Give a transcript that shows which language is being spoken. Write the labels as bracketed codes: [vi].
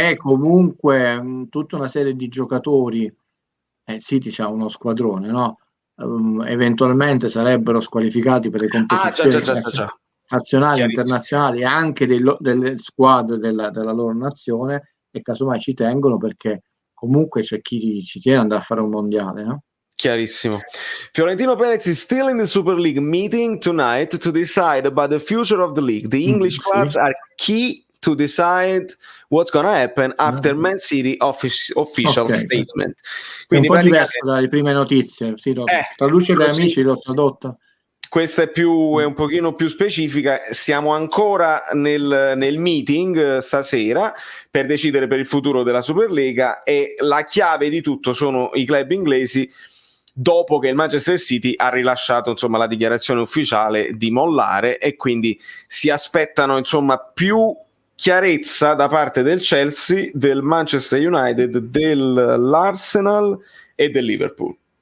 [it] Perché comunque tutta una serie di giocatori, City c'ha uno squadrone, no? Eventualmente sarebbero squalificati per le competizioni nazionali, internazionali, anche delle squadre della loro nazione, e casomai ci tengono perché comunque c'è chi ci tiene ad andare a fare un mondiale, no? Chiarissimo. [en] Fiorentino Perez is still in the Super League meeting tonight to decide about the future of the league. The English clubs are key to decide what's gonna happen after Man City official statement. [it] Quindi è un po' diverso dalle prime notizie, sì, traduce per amici, l'ho tradotta. Questa è un pochino più specifica. Stiamo ancora nel meeting stasera per decidere per il futuro della Superlega, e la chiave di tutto sono i club inglesi, dopo che il Manchester City ha rilasciato insomma la dichiarazione ufficiale di mollare, e quindi si aspettano insomma più chiarezza da parte del Chelsea, del Manchester United, dell'Arsenal e del Liverpool.